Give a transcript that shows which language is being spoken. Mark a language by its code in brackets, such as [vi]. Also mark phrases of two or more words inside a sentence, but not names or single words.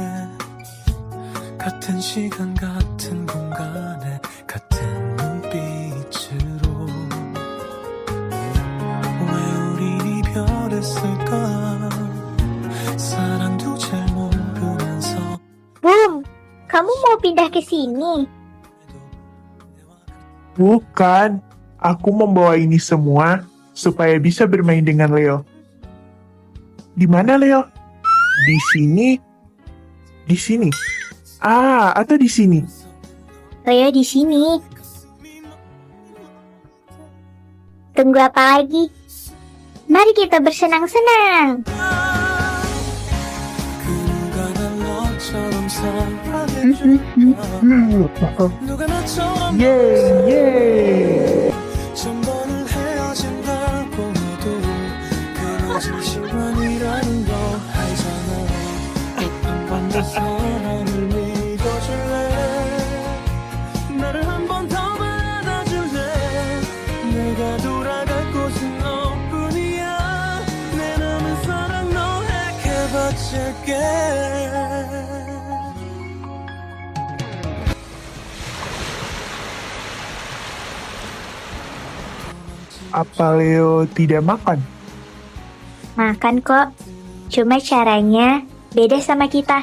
[ko] 같은 시간 같은 공간에 같은 눈빛으로 왜 우린 이별했을까 사랑도 잘 모르면서 [id] Boom! Kamu mau pindah ke sini? Bukan, aku membawa ini semua supaya bisa bermain dengan Leo. Di mana Leo? Di sini? Di sini? Atau di sini? Leo di sini. Tunggu apa lagi? Mari kita bersenang-senang. [ko] 그 누가 난 너처럼 사랑해 누가 나처럼 Yeay, yeay! 천 번을 헤어진다고 해도 그것은 시간이라는 거 알잖아 한 번 더 사랑을 믿어줄래 나를 한 번 더 받아줄래 내가 돌아갈 곳은 너뿐이야 내 남은 사랑 너에게 바칠게 [id] Apa Leo tidak makan? Makan kok. Cuma caranya beda sama kita.